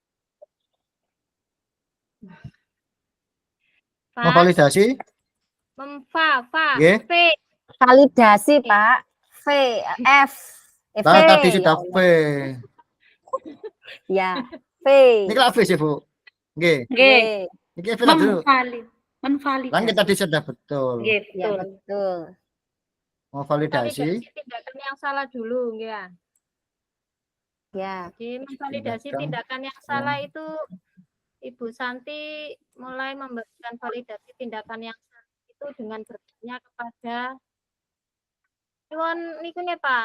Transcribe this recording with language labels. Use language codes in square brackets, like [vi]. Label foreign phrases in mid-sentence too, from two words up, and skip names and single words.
[id] Pak, Memvalidasi Nggih. V. Validasi, Pak. V. F. V. Nah, tadi sudah V. Ya. V. Ini kalau V sih, Bu. Nggih. V. Nggih, Ini V lah dulu. menvalidasi. Langit tadi sudah betul. Nggih, Ya, betul. betul. Memvalidasi Tindakan yang salah dulu, ya. Ya. Jadi memvalidasi Tindakan tindakan yang salah itu Ibu Santi mulai memberikan validasi tindakan yang salah itu dengan bertanya kepada Iwan niku nih Pak.